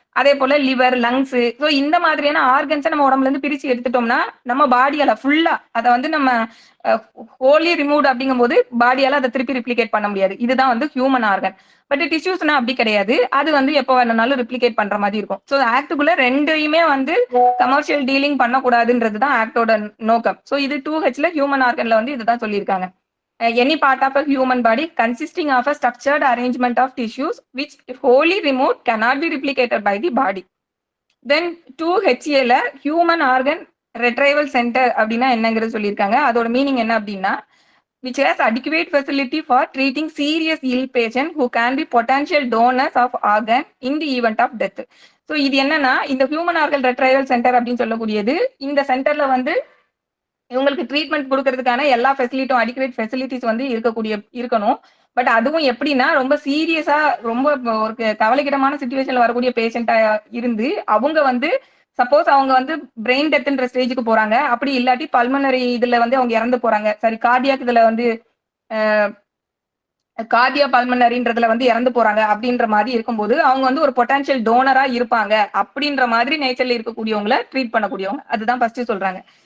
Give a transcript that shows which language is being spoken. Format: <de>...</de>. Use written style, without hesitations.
<ta>அதே போல liver, lungs, so இந்த மாதிரியான ஆர்கன்ஸை நம்ம உடம்புல இருந்து பிரிச்சு எடுத்துட்டோம்னா நம்ம பாடியால ஃபுல்லா அதை வந்து நம்ம ஹோலி ரிமூவ் அப்படிங்கும்போது பாடியால அதை திருப்பி ரிப்ளிகேட் பண்ண முடியாது. இதுதான் வந்து ஹியூமன் ஆர்கன். பட் டிஷ்யூஸ்னா அப்படி கிடையாது. அது வந்து எப்போ வேணும்னாலும் ரிப்ளிகேட் பண்ற மாதிரி இருக்கும். ஸோ ஆக்டுக்குள்ள 2யுமே வந்து கமர்ஷியல் டீலிங் பண்ணக்கூடாதுன்றது தான் ஆக்டோட நோக்கம். ஸோ இது 2Hல ஹியூமன் ஆர்கன்ல வந்து இதுதான் சொல்லியிருக்காங்க.</ta> <en>Any part of a human body consisting of a structured arrangement of tissues which if wholly removed cannot be replicated by the body.</en> <ta>Then 2HAல human organ retrieval center அப்படின்னா என்னங்கிறது சொல்லியிருக்காங்க. அதோட மீனிங் என்ன அப்படின்னா,</ta> <en>which has adequate facility for treating serious ill patient who can be potential donors of organ in the event of death.</en> <ta>So இது என்னன்னா, இந்த human organ ரெட்ரைவல் centre அப்படின்னு சொல்லக்கூடியது, இந்த சென்டர்ல வந்து இவங்களுக்கு ட்ரீட்மெண்ட் கொடுக்கறதுக்கான எல்லா ஃபெசிலிட்டியும் அடிக்குவேட் ஃபெசிலிட்டிஸ் வந்து இருக்கணும். பட் அதுவும் எப்படின்னா, ரொம்ப சீரியஸா ரொம்ப ஒரு கவலைக்கிடமான சிச்சுவேஷன்ல வரக்கூடிய பேஷண்டா இருந்து அவங்க வந்து சப்போஸ் அவங்க வந்து பிரெயின் டெத்ன்ற ஸ்டேஜுக்கு போறாங்க, அப்படி இல்லாட்டி பல்மனரி இதுல வந்து அவங்க இறந்து போறாங்க, சாரி கார்டியாக் இதுல வந்து கார்டியா பல்மனரின்றதுல வந்து இறந்து போறாங்க அப்படின்ற மாதிரி இருக்கும்போது அவங்க வந்து ஒரு பொட்டன்ஷியல் டோனரா இருப்பாங்க அப்படின்ற மாதிரி நேச்சர்ல இருக்கக்கூடியவங்களை ட்ரீட் பண்ணக்கூடியவங்க, அதுதான் ஃபர்ஸ்ட் சொல்றாங்க.</ta>